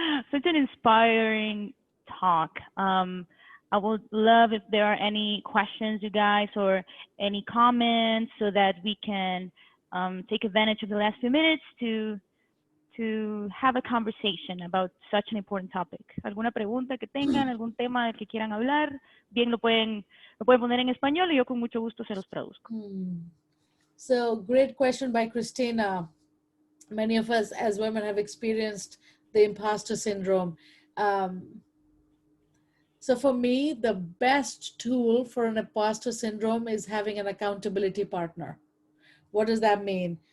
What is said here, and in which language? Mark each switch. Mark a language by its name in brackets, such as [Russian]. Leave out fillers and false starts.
[English] Such an inspiring talk. I would love if there are any questions, you guys, or any comments, so that we can take advantage of the last few minutes to have a conversation about such an important topic. [Spanish] ¿Alguna pregunta que tengan, algún tema del que quieran hablar? Bien, lo pueden poner en español y yo con mucho gusto se los traduzco. [English] So, great question by Christina. Many of us as women have experienced the imposter syndrome. So, for me, the best tool for an imposter syndrome is having an accountability partner. What does that mean?